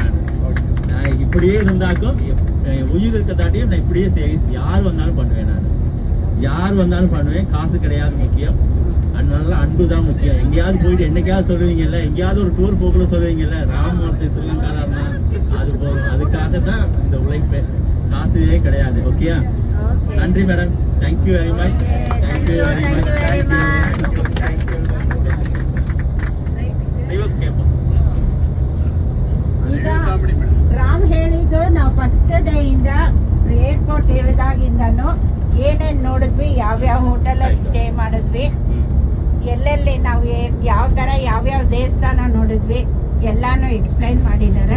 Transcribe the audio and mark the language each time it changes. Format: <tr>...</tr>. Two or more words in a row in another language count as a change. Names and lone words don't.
<ta>நான் இப்படியே இருந்தாக்கும் என் உயிர் இருக்க தாட்டியும் நான் இப்படியே யார் வந்தாலும் பண்ணுவேன். காசு கிடையாது முக்கியம், அதனால அன்பு தான் முக்கியம். எங்கேயாவது போயிட்டு என்னைக்காவது சொல்லுவீங்கல்ல, எங்கேயாவது ஒரு டூர் போகல சொல்லுவீங்கல்ல, ராமமூர்த்தி ஸ்ரீலங்காரா அது போதும். அதுக்காக தான் இந்த உழைப்பு, காசுவே கிடையாது. ஓகேயா? நன்றி மேடம்.</ta> <en>Thank you very much.</en> <kn>ರಾಮ್ ಹೇಳಿದ್ದು ನಾವು</kn> <en>first day</en> <kn>ಇಂದ ಏರ್ಪೋರ್ಟ್ ಇಳಿದಾಗಿಂದನು ಏನೇನ್ ನೋಡಿದ್ವಿ, ಯಾವ್ಯಾವ ಹೋಟೆಲ್ ಅಲ್ಲಿ ಸ್ಟೇ ಮಾಡಿದ್ವಿ, ಎಲ್ಲೆಲ್ಲಿ ನಾವು ಯಾವ ತರ ಯಾವ್ಯಾವ ದೇವಸ್ಥಾನ ನೋಡಿದ್ವಿ ಎಲ್ಲಾನು ಎಕ್ಸ್ಪ್ಲೈನ್ ಮಾಡಿದ್ದಾರೆ.</kn>